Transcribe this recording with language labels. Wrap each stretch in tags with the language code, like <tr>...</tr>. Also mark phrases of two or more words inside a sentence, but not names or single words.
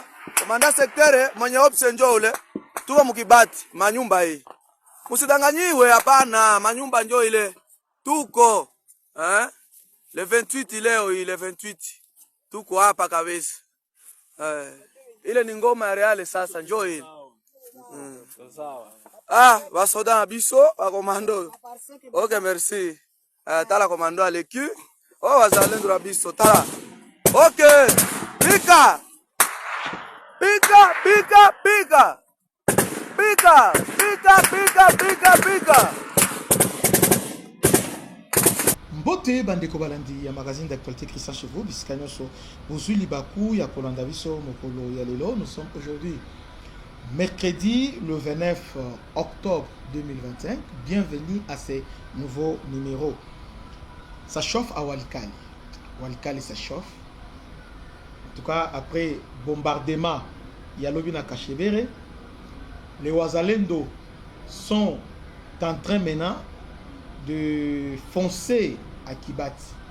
<sw>Komanda sektere mwenye option ndio ule. Tuko mkibati manyumba hii. Usidanganyiwe hapana, manyumba ndio ile. Tuko le 28 leo hii, le 28 tuko hapa kabisa. Ile ni ngoma ya Real sasa njoo hii.</sw> <ln>Basoda biso ba komando. Okay, merci. Tala komando aleku. Wazalendo biso tala. Okay. Pika. Mbote bandeko balandi ya</ln> <fr>magazine d'actualité</fr> <ln>Christian Chevaux biskanyoso bozui libaku ya kolanda biso mokolo ya lelo.</ln> <fr>Nous sommes aujourd'hui mercredi le 29 octobre 2025. Bienvenue à ce nouveau numéro. Ça chauffe à Walikali. Walikali ça chauffe. En tout cas après bombardement Yalobi na Kachebere, les Wazalendo sont en train maintenant de foncer à Kibati.</fr>